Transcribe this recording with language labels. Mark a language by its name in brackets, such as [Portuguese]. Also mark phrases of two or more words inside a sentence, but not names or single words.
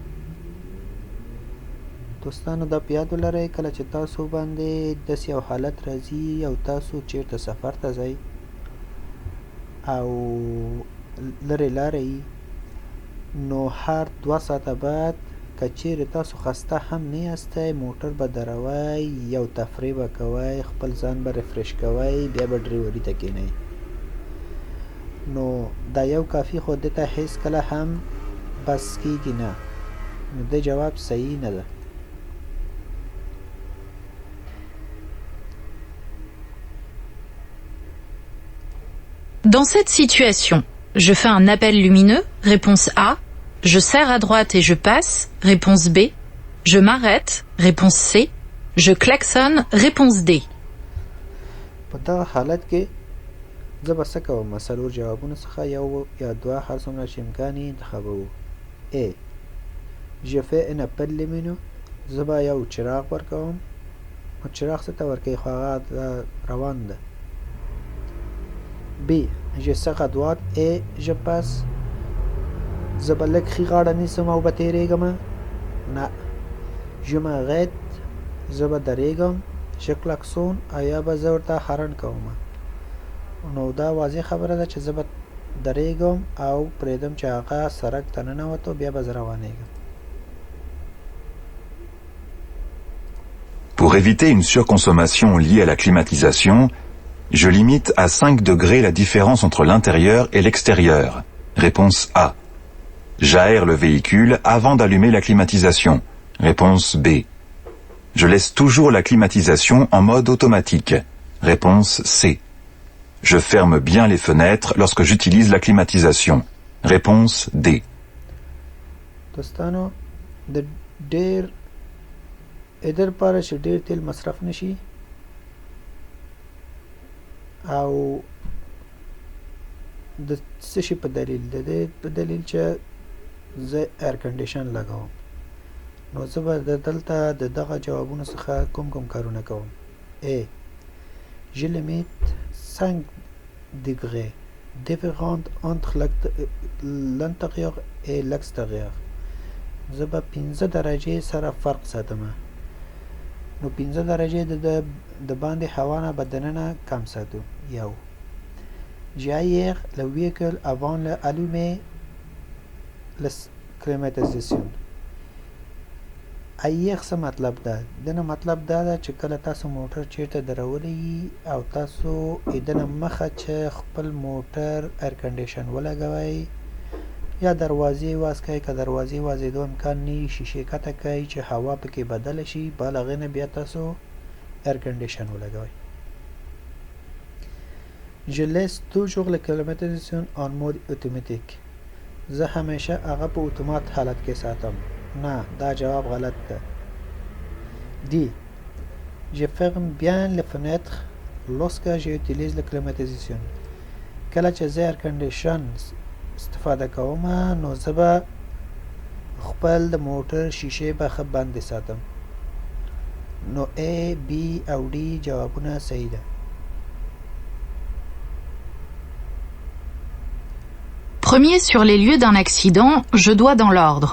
[Pashto] دوستانو دا په یاد ولرئ کله چې تاسو باندې داسې یو حالت راځي او تاسو چیرته سفر ته ځئ او لرې لارې نو هر 2 ساعته بعد که چیرې تاسو خسته هم نه یاستئ موټر به دروئ یو تفریح به کوئ خپل ځان به ریفریش کوئ بیا به ډریوري ته کینئ نو دا یو کافي خو دې ته هیڅ کله هم بس کیږي نه نو د جواب صحیح نه ده. [French] Dans cette situation, je fais un appel lumineux, réponse A. Je serre à droite et je passe, réponse B. Je m'arrête, réponse C. Je klaxonne, réponse D. [Pashto] په دغه حالت کې زه به څه کوم؟ څلور جوابونو څخه یو یا دوه هر څومره چې امکان یې انتخابوو. [French] A. Je fais un appel lumineux. [Pashto] زه به یو چراغ ورکوم. نو چراغ څه ته ورکوي؟ خو هغه روان ده. [French] B. Je serre à droite et je passe. [Pashto] زه به لږ ښي غاړه نیسم او به تېرېږم. نه. [French] Je m'arrête. [Pashto] زه به درېږم. [French] Je klaxonne [Pashto] او یا به زه ورته هارن کوم. نو دا واضح خبره ده چې زه به درېږم او پرېږدم چې هغه سړک ته ننوتو بیا به زه روانېږم. [French] Pour éviter une surconsommation liée à la climatisation, je limite à 5 degrés la différence entre l'intérieur et l'extérieur. Réponse A. J'aère le véhicule avant d'allumer la climatisation. Réponse B. Je laisse toujours la climatisation en mode automatique. Réponse C. Je ferme bien les fenêtres lorsque j'utilise la climatisation. Réponse D. [Pashto] دوستانو د ډېر ادر لپاره چې ډېر تیل مصرف نشي او د څه شي په دلیل د دې په دلیل چې زه ایر کنډیشن لګوم نو زه به دلته د دغه جوابونو څخه کوم کارونه کوم. [French] A. Je limite 5 degrés différents entre l'intérieur et l'extérieur. [Pashto] زه به 15 درجې سره فرق ساتم. نو 15 درجې د باندې هوا نه به دننه کم ساتو. یو. J'aère le véhicule avant d'allumer la climatisation. ایر څه مطلب ده؟ دنه مطلب دا ده چې کله تاسو موټر چیرته درولی او تاسو دنه مخه چې خپل موټر ایر کنډیشن ولګوئ یا دروازې واسکئ که دروازې وازېدو امکان نه شیشې کته کوئ چې هوا پکې بدله شي بل هغې نه بیا تاسو ایر کنډیشن ولګوئ. Je laisse toujours la climatisation en mode automatique. زه همیشه هغه په اتومات حالت کې ساتم. نه دا جواب غلط ده. [French] D. Je ferme bien les fenêtres lorsque j'utilise la climatisation. [Pashto] کله چې زه ایر کنډیشن استفاده کوم نو زه به خپل د موټر شیشې به ښه بندې ساتم. نو A, B او D جوابونه صحیح ده. [French] Premier sur les lieux d'un accident, je dois dans l'ordre.